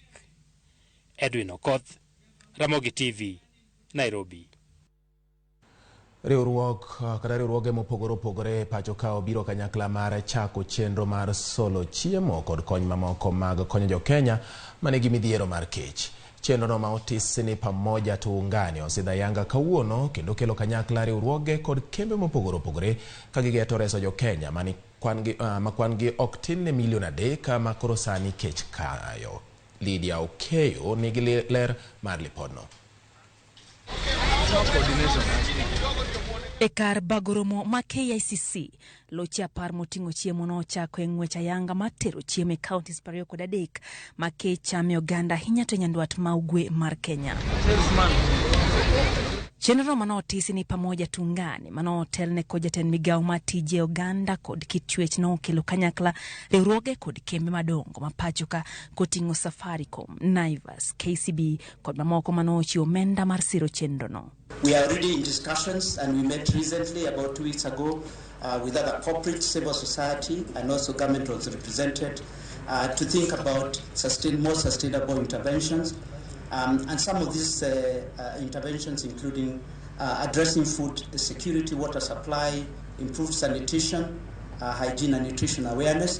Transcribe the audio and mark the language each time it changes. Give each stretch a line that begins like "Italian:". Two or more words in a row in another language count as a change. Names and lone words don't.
Luo (Kenya and Tanzania): Edwin Okoth, Ramogi TV, Nairobi. Riwruoge mopogore opogore pacho ka obiro kanyakla mar chako chenro mar solo chiemo kod kony mamoko mag konyo jo Kenya manigi midhiero mar kech. Chenrono ma otis ni pamoja tuungane osidha yanga kawuono kendo kelo kanyakla riwruoge kod kembe mopogore opogore ka gigeto reso jo Kenya ma kwan gi ok tin ne milion 3 ma koro sani kech kayo. Lydia Okeyo nigi ler mar lipodno. E kar bagoromo ma KICC, loche 10 moting'o chiemo nochako e ng'wech ayanga mar tero chiemo e kauntis 23 ma kech chame oganda ahinya to nyandwat ma ugwe mar Kenya. Chenro manotisi ni pamoja tuungane manotelne kod jatend migawo ma tije oganda kod kit chwech no kelo kanyakla riwruoge kod kembe madongo ma pachoka koting'o Safaricom, Naivas, KCB kod mamoko manochiwo omenda mar siro chenro no.
English: We are already in discussions, and we met recently about 2 weeks ago with other corporate civil society, and also government was represented to think about more sustainable interventions. And some of these interventions including addressing food security, water supply, improved sanitation, hygiene and nutrition awareness.